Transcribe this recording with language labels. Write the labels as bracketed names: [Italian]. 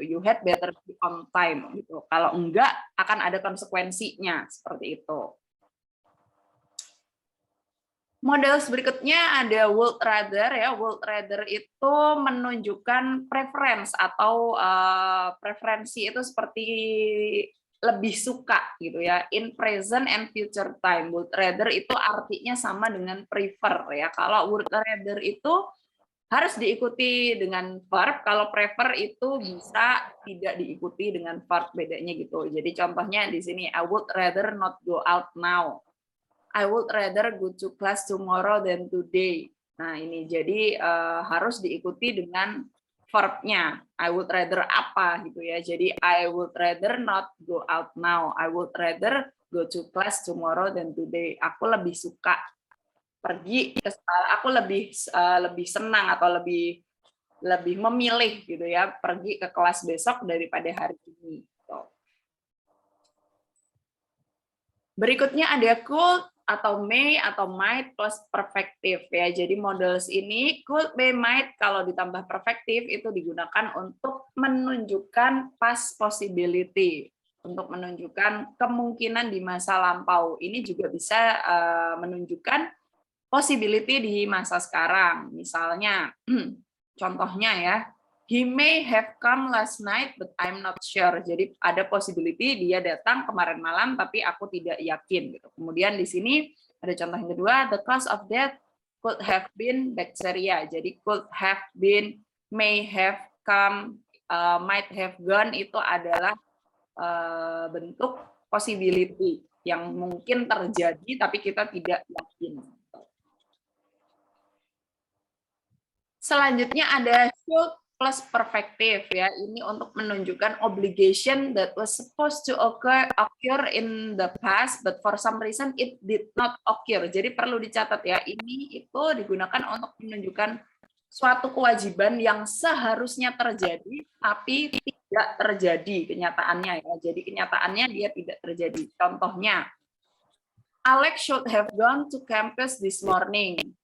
[English] You had better be on time [Indonesian] gitu. Kalau enggak akan ada konsekuensinya, seperti itu. Model berikutnya ada would rather ya. Would rather itu menunjukkan preference atau preferensi itu seperti lebih suka gitu ya. [English] In present and future time. [Indonesian] Would rather itu artinya sama dengan prefer ya. Kalau would rather itu harus diikuti dengan verb. Kalau prefer itu bisa tidak diikuti dengan verb, bedanya gitu. Jadi contohnya di sini, [English] I would rather not go out now. I would rather go to class tomorrow than today. [Indonesian] Nah ini jadi harus diikuti dengan verbnya. [English] I would rather [Indonesian] apa gitu ya. Jadi [English] I would rather not go out now. I would rather go to class tomorrow than today. [Indonesian] Aku lebih suka pergi ke sekolah, aku lebih senang atau lebih memilih gitu ya pergi ke kelas besok daripada hari ini. Berikutnya ada could atau may atau might plus perfective ya. Jadi models ini could, may, might kalau ditambah perfective itu digunakan untuk menunjukkan past possibility, untuk menunjukkan kemungkinan di masa lampau. Ini juga bisa menunjukkan possibility di masa sekarang. Misalnya, contohnya ya, [English] he may have come last night, but I'm not sure. [Indonesian] Jadi ada possibility dia datang kemarin malam, tapi aku tidak yakin. Gitu. Kemudian di sini ada contoh yang kedua, [English] the cause of death could have been bacteria. [Indonesian] Jadi [English] could have been, may have come, might have gone [Indonesian] itu adalah bentuk possibility yang mungkin terjadi, tapi kita tidak yakin. Selanjutnya ada should plus perfective ya. Ini untuk menunjukkan [English] obligation that was supposed to occur in the past, but for some reason it did not occur. [Indonesian] Jadi perlu dicatat ya, ini itu digunakan untuk menunjukkan suatu kewajiban yang seharusnya terjadi tapi tidak terjadi kenyataannya ya. Jadi kenyataannya dia tidak terjadi. Contohnya, [English] Alex should have gone to campus this morning.